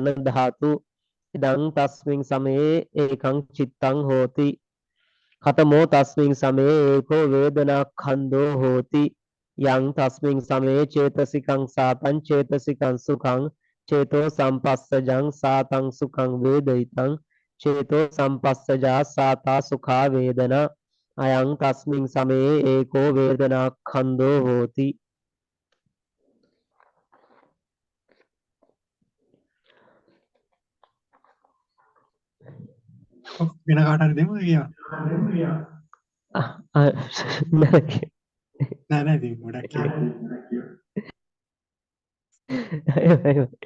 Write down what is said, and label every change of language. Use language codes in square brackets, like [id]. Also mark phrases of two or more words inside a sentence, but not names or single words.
[pi] ධාතු ඉදං තස්මින් සමයේ ඒකං චිත්තං හෝති ඛතමෝ තස්මින් සමයේ ඒකෝ වේදනාඛන්தோ හෝති යං තස්මින් සමයේ චේතසිකං සාතං චේතසිකං සුඛං චේතෝ සම්පස්සජං සාතං සුඛං වේදිතං චේතෝ සම්පස්සජා සාතා සුඛා වේදනා අයං තස්මින් සමයේ ඒකෝ වේදනාඛන්தோ හෝති [si] වෙන කාට හරි දෙමුද කියලා? නෑ නෑ ඉතින් ගොඩක් කියලා.